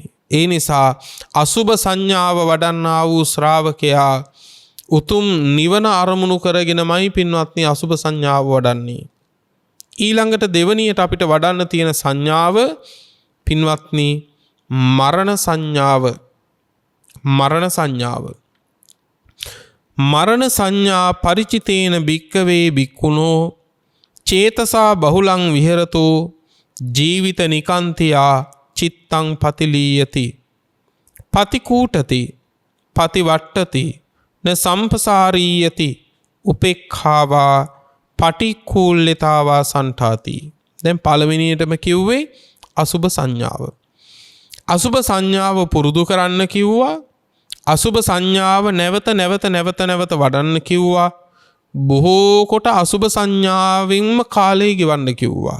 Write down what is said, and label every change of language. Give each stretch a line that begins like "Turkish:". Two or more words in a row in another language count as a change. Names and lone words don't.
Sinhala: ඒ නිසා අසුභ සංඥාව වඩන්නා වූ ශ්‍රාවකයා උතුම් නිවන අරමුණු කරගෙනමයි පින්වත්නි අසුභ සංඥාව වඩන්නේ. ඊළඟට දෙවනියට අපිට වඩන්න තියෙන සංඥාව පින්වත්නි මරණ සංඥාව. මරණ සංඥාව.
Pali: මරණ සංඥා පරිචිතේන භික්කවේ භික්ඛුනෝ චේතසා බහුලං විහෙරතෝ ජීවිත නිකාන්තියා චිත්තං පතිලීයති පතිකූටති පතිවට්ටති න සම්පසාරීයති උපේක්ඛාවා පටික්ඛූල්‍යතාවා සන්ඨාති.
Sinhala: දැන් පළවෙනියටම කිව්වේ අසුභ සංඥාව. අසුභ සංඥාව පුරුදු කරන්න කිව්වා. අසුභ සංඥාව නැවත වඩන්න කිව්වා. බොහෝ කොට අසුභ සංඥාවෙන්ම කාලය ගෙවන්න කිව්වා.